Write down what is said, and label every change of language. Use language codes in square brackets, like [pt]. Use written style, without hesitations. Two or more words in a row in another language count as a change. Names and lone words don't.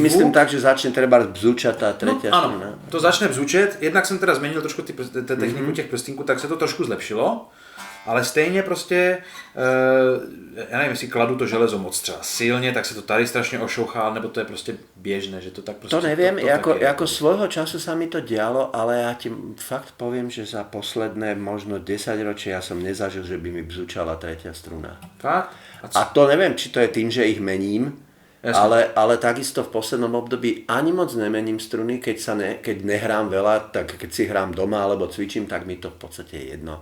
[cs] Myslím tak, že začne třeba bzučat ta tretia struna. Ano, to začne bzučet. Jednak jsem teda změnil trošku techniku těch prstínků, tak se to trošku zlepšilo. Ale stejně prostě, já nevím, jestli kladu to železo moc třeba silně, tak se to tady strašně ošouchá, nebo to je prostě běžné, že to tak prostě... [sk] To neviem, ako svojho času sa mi to dialo, ale ja ti fakt poviem, že za posledné možno 10 ročí ja som nezažil, že by mi bzučala tretia struna. Fakt? A to neviem, či to je tým, že ich mením, ale takisto v poslednom období ani moc nemením struny, keď nehrám veľa, tak keď si hrám doma alebo cvičím, tak mi to v podstate je jedno.